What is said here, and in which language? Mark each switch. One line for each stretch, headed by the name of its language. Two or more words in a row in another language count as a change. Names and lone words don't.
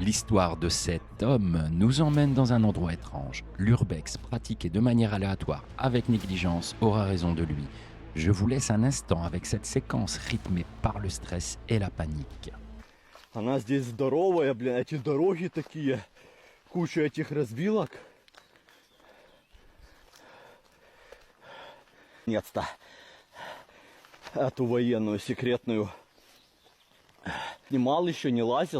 French: L'histoire de cet homme nous emmène dans un endroit étrange. L'urbex, pratiqué de manière aléatoire, avec négligence, aura raison de lui. Je vous laisse un instant avec cette séquence rythmée par le stress et la panique.
Russian: Она здесь здоровая, блин, эти дороги такие, куча этих развилок. Наконец-то эту военную секретную снимал еще, не лазил.